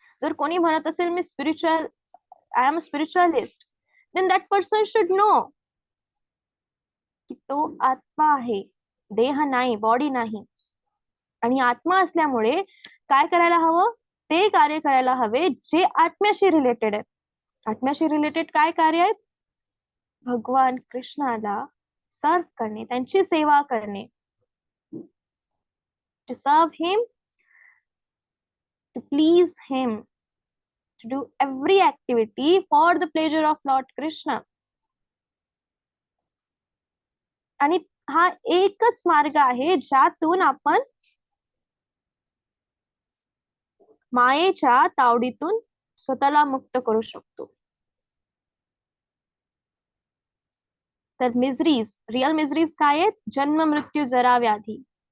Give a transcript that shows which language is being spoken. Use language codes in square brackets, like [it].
[mr] जर कोणी म्हणत असेल मी spiritual, [en] I am a spiritualist, then that person should know [mr] की तो आत्मा आहे, देह नाही, बॉडी नाही. आणि आत्मा असल्यामुळे काय करायला हवं? ते कार्य करायला हवे जे आत्म्याशी रिलेटेड आहेत. आत्म्याशी रिलेटेड काय कार्य आहेत? भगवान कृष्णाला सर्व करणे, त्यांची सेवा करणे. [en] To serve him, to please him, to do every activity for the pleasure of Lord Krishna. [mr] आणि हा एकच मार्ग आहे ज्यातून आपण मायेच्या तावडीतून स्वतःला मुक्त करू शकतो. तर मिजरीज, रिअल मिजरीज काय आहेत? जन्म, मृत्यू, जरा, व्याधी.